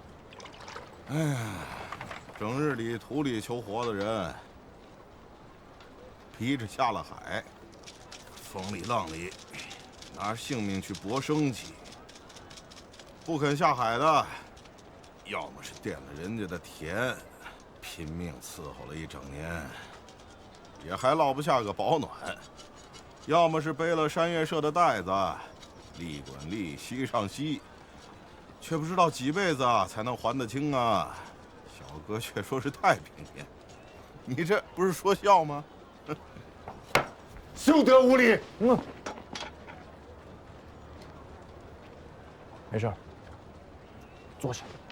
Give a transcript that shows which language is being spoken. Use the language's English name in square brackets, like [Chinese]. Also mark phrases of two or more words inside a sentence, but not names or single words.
[Chinese] 哎呀，整日里土里求活的人，逼着下了海，风里浪里，拿性命去搏生计。不肯下海的，要麼是掂了人家的田，拼命伺候了一整年，也還落不下個保暖；要麼是背了山月社的袋子，利滾利，息上息。卻不知道幾輩子才能還得清啊！小哥卻說是太平年，你這不是說笑嗎？休得無禮！沒事，坐下。